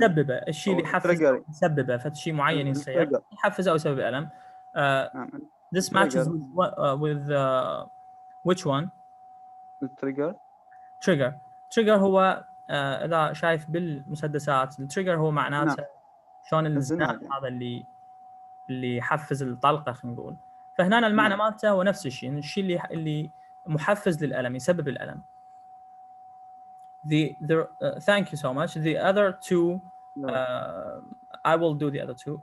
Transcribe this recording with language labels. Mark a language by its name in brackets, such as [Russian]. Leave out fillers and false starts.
[Arabic] سببه، الشيء اللي يحفز يسببه فشيء معين يصير يحفز أو يسبب الألم. [English] This matches with which one? [Arabic] التريجر. trigger هو إذا شايف بالمسدسات التريجر هو معناته شلون الزناد هذا اللي يحفز الطلقة خلينا نقول. فهنا المعنى مالته هو نفس الشيء اللي محفز للألم يسبب الألم. [English] Thank you so much. The other two, I will do the other two.